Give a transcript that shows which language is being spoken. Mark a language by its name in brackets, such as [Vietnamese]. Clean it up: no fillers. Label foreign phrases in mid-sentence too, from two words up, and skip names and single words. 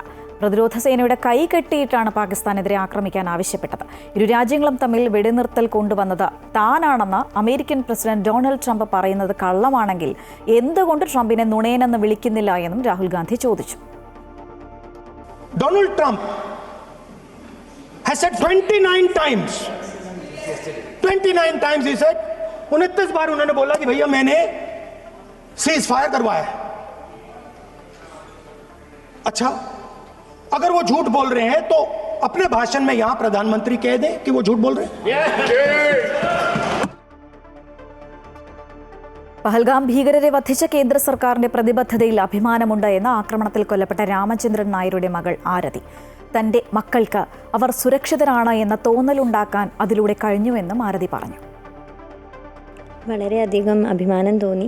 [Malayalam] പ്രതിരോധ സേനയുടെ കൈ കെട്ടിയിട്ടാണ് പാകിസ്ഥാനെതിരെ ആക്രമിക്കാൻ ആവശ്യപ്പെട്ടത്. ഇരു രാജ്യങ്ങളും തമ്മിൽ വെടിനിർത്തൽ കൊണ്ടുവന്നത് താനാണെന്ന് അമേരിക്കൻ പ്രസിഡന്റ് ഡൊണാൾഡ് ട്രംപ് പറയുന്നത് കള്ളമാണെങ്കിൽ എന്തുകൊണ്ട് ട്രംപിനെ നുണയനെന്ന് വിളിക്കുന്നില്ല എന്നും രാഹുൽ ഗാന്ധി ചോദിച്ചു. [English] Donald Trump has said 29 times. 29 times he said. [Hindi] 29 बार उन्होंने बोला कि भैया मैंने [English] cease fire [Hindi] करवाया है. अच्छा, अगर वो झूठ बोल रहे हैं तो अपने भाषण में यहां प्रधानमंत्री कह दें कि वो झूठ बोल रहे हैं. [Malayalam] പഹൽഗാം ഭീകരരെ വധിച്ച കേന്ദ്ര സർക്കാരിന്റെ പ്രതിബദ്ധതയിൽ അഭിമാനമുണ്ട് എന്ന് ആക്രമണത്തിൽ കൊല്ലപ്പെട്ട രാമചന്ദ്രൻ നായരുടെ മകൾ ആരതി. തന്റെ മക്കൾക്ക് അവർ സുരക്ഷിതരാണ് എന്ന തോന്നലുണ്ടാക്കാൻ അതിലൂടെ കഴിഞ്ഞുവെന്നും ആരതി പറഞ്ഞു. വളരെയധികം അഭിമാനം തോന്നി.